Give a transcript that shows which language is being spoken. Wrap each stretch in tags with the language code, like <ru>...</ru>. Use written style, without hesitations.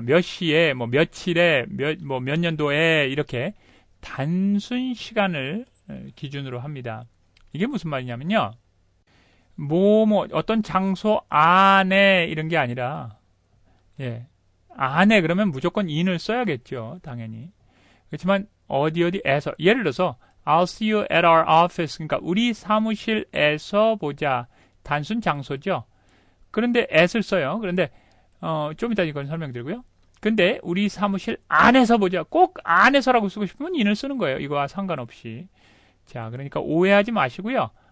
<ko>몇 시에, 뭐 며칠에, 몇 년도에 이렇게 단순 시간을 기준으로 합니다. 이게 무슨 말이냐면요. 어떤 장소 안에 이런 게 아니라, 예, 안에 그러면 무조건 in을 써야겠죠. 당연히. 그렇지만 어디에서, 예를 들어서</ko> <en>I'll see you at our office.</en> <ko>그러니까 우리 사무실에서 보자. 단순 장소죠. 그런데 at을 써요. 그런데 좀 이따 이건 설명드리고요. 근데 우리 사무실 안에서 보자. 꼭 안에서라고 쓰고 싶으면 in을 쓰는 거예요. 이거와 상관없이. 자, 그러니까 오해하지 마시고요.</ko>